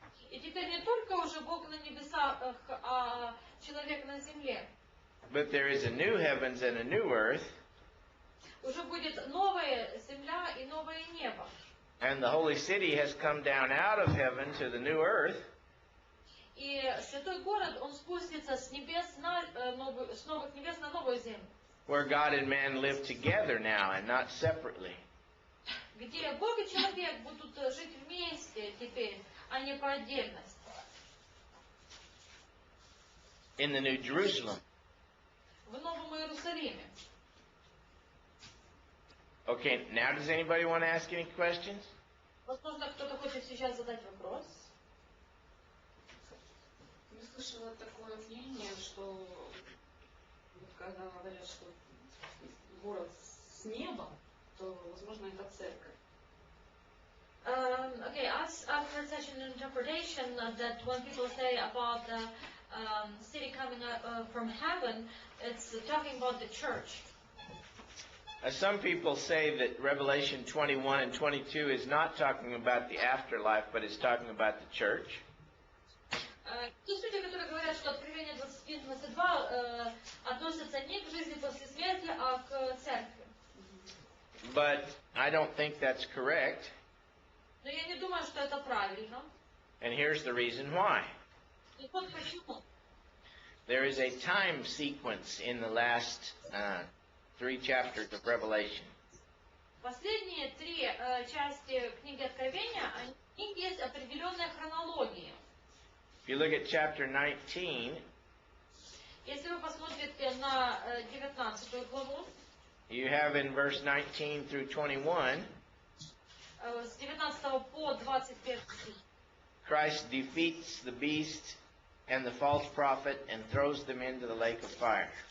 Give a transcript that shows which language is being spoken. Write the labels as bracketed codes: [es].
[ru] И теперь не только уже Бог на небесах, а человек на земле. [en] but there is a new heavens and a new earth, [ru] Уже будет новая земля и новое небо. [en] and the holy city has come down out of heaven to the new earth. [ru] И святой город, он спустится с небес с новых небес на новую землю, [en] Where God and man live together now and not separately. [ru] где Бог и человек будут жить вместе теперь, а не по отдельности. [en] In the New Jerusalem. [ru] В Новом Иерусалиме. [en] Okay, now does anybody want to ask any questions? [ru] Возможно, кто-то хочет сейчас задать вопрос. Я слышала такое мнение, что когда говорят, что город с неба, то, возможно, это церковь. [en] Okay, I've heard such an interpretation that when people say about the city coming from heaven, it's talking about the church. Some people say that Revelation 21 and 22 is not talking about the afterlife, but it's talking about the church. [ru] Есть люди, которые говорят, что Откровение 21-22 относится не к жизни после смерти, а к церкви. [en] But I don't think that's correct. [ru] Но я не думаю, что это правильно. [en] And here's the reason why. [ru] И вот почему. [en] There is a time sequence in the last 3 chapters of Revelation. [ru] Последние 3 части книги Откровения, у них есть определенная хронология. [en] If you look at chapter 19, [ru] Если вы посмотрите на 19 главу, [en] you have in verse 19 through 21, [ru] с 19 по 21 стих, [en] Christ defeats the beast and the false prophet and throws them into the lake of fire.